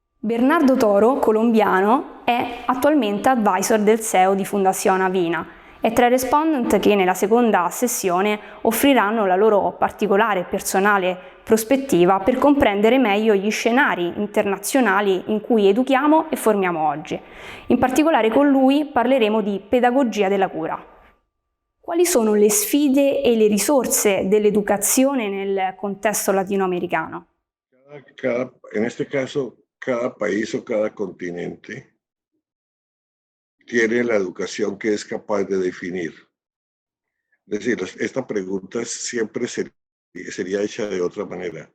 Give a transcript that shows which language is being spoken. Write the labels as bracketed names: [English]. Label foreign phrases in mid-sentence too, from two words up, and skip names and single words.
[Italian] Bernardo Toro, colombiano, è attualmente advisor del CEO di [Spanish] Fundación Avina [Italian] e tra i respondent che nella seconda sessione offriranno la loro particolare e personale prospettiva per comprendere meglio gli scenari internazionali in cui educhiamo e formiamo oggi. In particolare con lui parleremo di pedagogia della cura. Quali sono le sfide e le risorse dell'educazione nel contesto latinoamericano? [Spanish] En este caso, cada país o cada continente tiene la educación que es capaz de definir. Es decir, esta pregunta siempre sería hecha de otra manera.